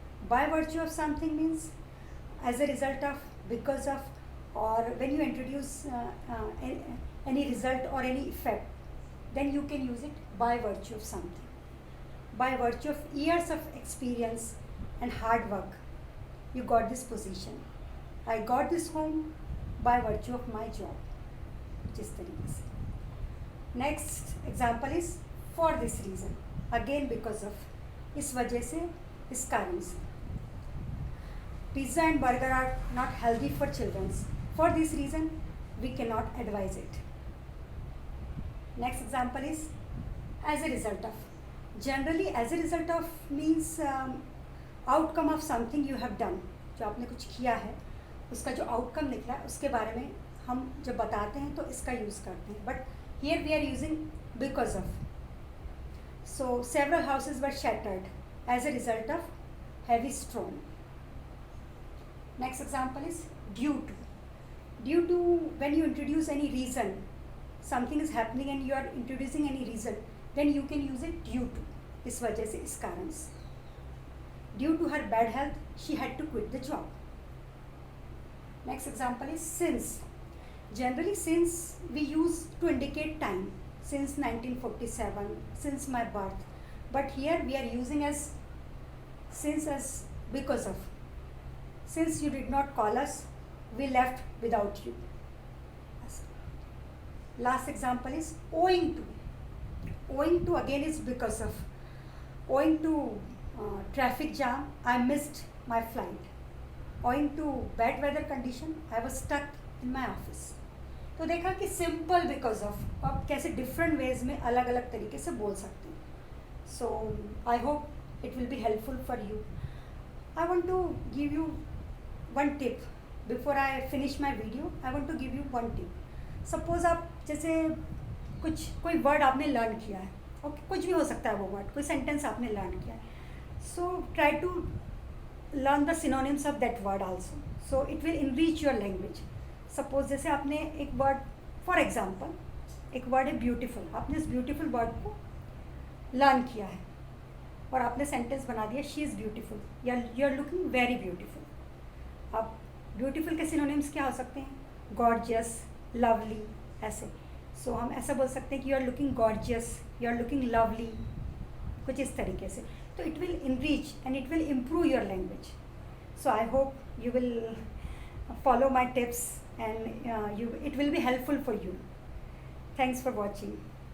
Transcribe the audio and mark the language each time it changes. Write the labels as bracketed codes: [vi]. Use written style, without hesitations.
[en] By virtue of something means as a result of, because of, or when you introduce any result or any effect, then you can use it by virtue of something. By virtue of years of experience and hard work, you got this position. I got this home by virtue of my job. [hi] जिस तरीके से। [en] Next example is for this reason. Again because of, [hi] इस वजह से, इस कारण से। [en] Pizza and burger are not healthy for children. For this reason, we cannot advise it. Next example is as a result of. Generally, as a result of means outcome of something you have done. [hi] जो आपने कुछ किया है, उसका जो outcome निकला है, उसके बारे में हम जब बताते हैं तो इसका use करते हैं. [en] But here we are using because of. So several houses were shattered as a result of heavy storm. Next example is due to. Due to, when you introduce any reason, something is happening and you are introducing any reason, then you can use it due to. [hi] इस वजह से, इस कारण से। [en] Due to her bad health, she had to quit the job. Next example is since. Generally, since we use to indicate time, since 1947, since my birth. But here we are using as since as because of. Since you did not call us, we left without you. Last example is owing to. Owing to again is because of. Owing to traffic jam, I missed my flight. Owing to bad weather condition, I was stuck in my office. [hi] तो देखा कि simple because of, आप कैसे different ways में अलग अलग तरीके से बोल सकते हैं. [en] So I hope it will be helpful for you. I want to give you one tip before I finish my video. I want to give you one tip. [hi] Suppose आप जैसे कोई वर्ड आपने लर्न किया है, okay, कुछ भी हो सकता है वो वर्ड, कोई सेंटेंस आपने लर्न किया है, [en] So try to learn the synonyms of that word also, so it will enrich your language. [hi] Suppose जैसे आपने एक वर्ड, फॉर एग्जाम्पल एक वर्ड है ब्यूटीफुल, आपने इस ब्यूटीफुल वर्ड को लर्न किया है और आपने सेंटेंस बना दिया [en] she is beautiful [hi] या [en] You are looking very beautiful. [hi] अब ब्यूटीफुल के सिनोनिम्स क्या हो सकते हैं? गॉर्जियस, लवली, ऐसे. सो हम ऐसा बोल सकते हैं कि [en] you are looking gorgeous, you are looking lovely, [hi] कुछ इस तरीके से. [en] तो it will enrich and it will improve your language. So I hope you will follow my tips and it will be helpful for you. Thanks for watching.